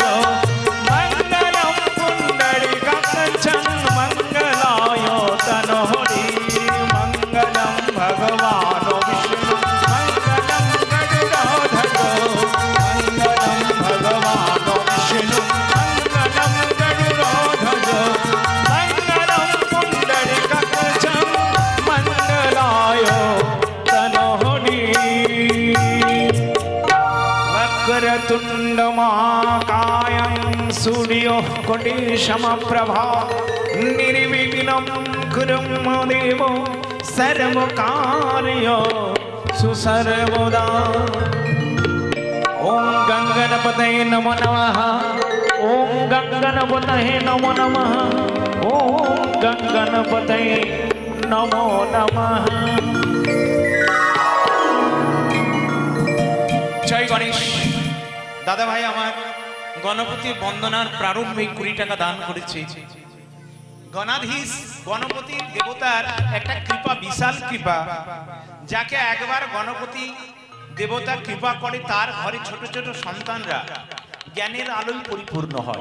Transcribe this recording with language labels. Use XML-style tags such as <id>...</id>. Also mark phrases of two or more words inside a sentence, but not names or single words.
<sa>মঙ্গলম পুণ্ডরীকাক্ষং মঙ্গলায় তনহরি মঙ্গলম ভগবান বিষ্ণু মঙ্গলম গরুড়ধ্বজ মঙ্গলম ভগবান বিষ্ণু মঙ্গলম গরুড়ধ্বজ মঙ্গলম পুণ্ডরীকাক্ষং মঙ্গলায় তনহরি वक्रतुण्ड महाकायं सूर्योः कोटिसमप्रभा निर्विघ्नं कुरु मम देव सर्वकार्य सुसर्वदा ॐ गङ्गणपतये नमो नमः ॐ गङ्गणपतये नमो नमः ॐ गङ्गणपतये नमो नमः</sa> <bn>জয় গণেশ। দাদা ভাই আমার গণপতি বন্দনার প্রারম্ভে 20 টাকা দান করেছে। গণাধীশ গণপতির দেবতার একটা কৃপা, বিশাল কৃপা, যাকে একবার গণপতি দেবতা কৃপা করে তার ঘরে ছোট ছোট সন্তানরা জ্ঞানের আলোয় পরিপূর্ণ হয়।</bn>